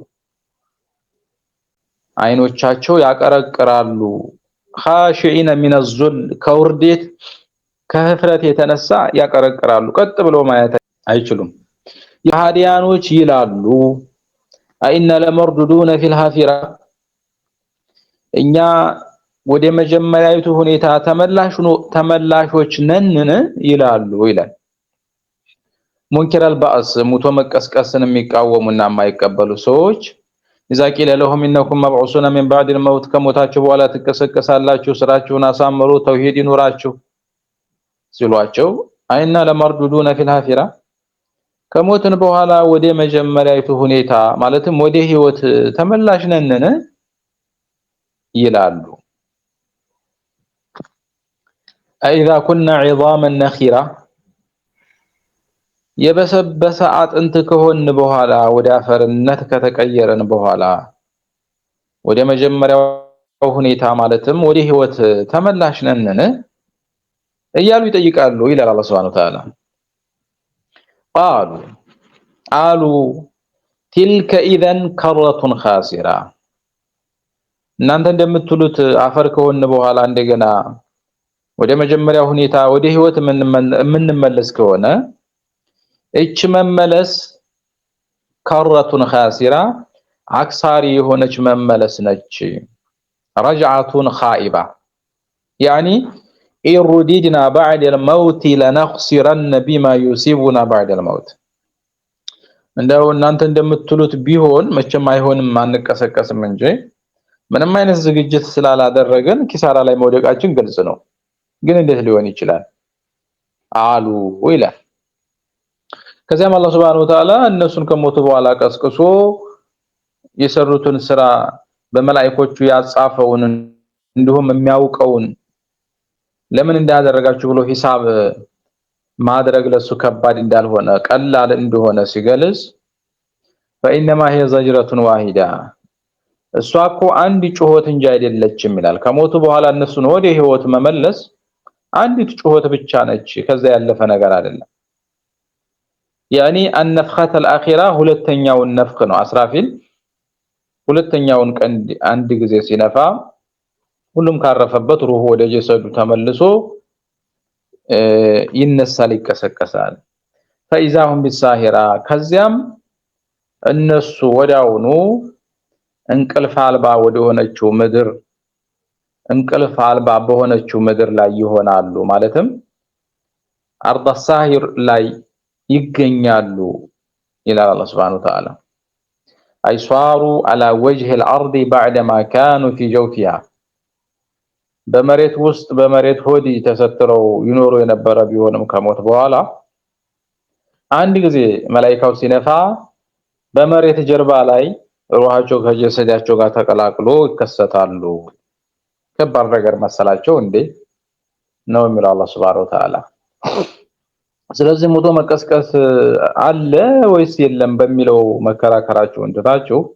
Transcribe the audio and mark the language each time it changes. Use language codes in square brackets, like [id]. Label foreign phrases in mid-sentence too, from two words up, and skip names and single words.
[am] አይኖቻቸው ያቀረቅራሉ። [ar] خاشعين من الذل [am] ከውርዴት ከህፍረት የተነሳ ያቀረቅራሉ። ቀጥ ብሎ ማየት አይችሉም። የሃዲያኖች ይላሉ [ar] أإنا لمردودون في الحافرة [am] እኛ ወደ መጀመሪያዊቱ ሁኔታ ተመላሾች ነንን ይላሉ ይላል። [ar] منكرو البعث [am] ሙቶ መቀስቀስን የሚቃወሙና የማይቀበሉ ሰዎች [ar] إذا قيل لهم إنكم مبعوثون من بعد الموت [am] ከሞታችሁ በኋላ ትከሰከሳላችሁ ስራችሁን አሳምሩ ተውሂድ ይኑራችሁ ሲሏቸው [ar] أإنا لمردودون في الحافرة [am] ከሞትን በኋላ ወደ መጀመሪያይቱ ሁኔታ ማለትም ወደ ህይወት ተመላሽ ነን ይላሉ [ar] اذا كنا عظاما نخرة [am] የበሰበሰ አጥንት ከሆን በኋላ ወደ አፈርነት ከተቀየረን በኋላ ወደ መጀመሪያው ሁኔታ ማለትም ወደ ህይወት ተመላሽ ነን እያሉ ይጠይቃሉ ይላል አላህ [ar] سبحانه وتعالى قالوا تلك اذا كرة خاسرة [am] እናንተ እንደምትሉት አፈር ከሆን በኋላ እንደገና ወደ መጀመሪያው ሁኔታ ወደ ህይወት የምንመለስ ከሆነ እቺ መመለስ [ar] كرة خاسرة [am] አክሳሪ የሆነች መመለስ ነች [ar] رجعة خائبة يعني إن رددنا بعد الموت لنخسرن بما يصيبنا بعد الموت [am] እንደው እናንተ እንደምትሉት ቢሆን መቼም አይሆንም ማንቀሰቀስም እንጂ ምንም አይነት ዝግጅት ስላላደረገን ኪሳራ ላይ መውደቃችን ግልጽ ነው ግን እንዴት ሊሆን ይችላል አሉ ይላል ከዚያም አላህ [ar] سبحانه وتعالى [am] እነሱን ከሞቱ በኋላ ቀስቅሶ የሰሩትን ስራ በመላእክቶቹ ያጻፈውን እንዲሁም የሚያውቀውን ለምን እንዳደረጋችሁ ብሎ ሂሳብ ማድረግ ለሱ ከባድ እንዳልሆነ ቀላል እንደሆነ ሲገልጽ فإنما [ar] هي زجرة واحدة [am] እሷኮ አንድ ጩኸት እንጂ አይደለችም ይላል ከሞቱ በኋላ እነሱን ወደ ህይወት መመለስ አንዲት ጩኸት ብቻ ነች ከዛ ያለፈ ነገር አይደለም [ar] يعني النفخة الأخيرة [am] ሁለተኛውን ነፍክ ነው አስራፊል ሁለተኛውን ቀን አንድ ጊዜ ሲነፋ ሁሉም ካረፈበት ሩህ ወደ ጀሰዱ ተመልሶ ይነሳል ይከሰከሳል [ar] فإذا هم بالساهرة [am] ከዚያም እነሱ ወዳውኑ እንቅልፍ አልባ ወደሆነችው ምድር እንቅልፍ አልባ በሆነችው ምድር ላይ ይሆናሉ ማለትም [ar] أرض الساهر [am] ላይ ይገኛሉ ይላል አላህ [ar] سبحانه وتعالى أي صاروا على وجه الأرض بعدما كانوا في جوفها [am] በመሬት ውስጥ በመሬት ሆዲ ተሰጥረው ይኖሩ የነበረ ቢሆንም ከሞት በኋላ አንድ ጊዜ መላእክታው ሲነፋ በመሬት ጀርባ ላይ ሩሃቸው ከጀሰዳቸው ጋር ተቀላቅሎ ይከሰታሉ ከባድ ነገር መሰላቸው እንዴ ነው የሚለው አላህ [ar] سبحانه وتعالى [am] ስለዚህ ሞቶ መቀስቀስ አለ ወይስ የለም በሚለው መከራከራቸው እንታቸው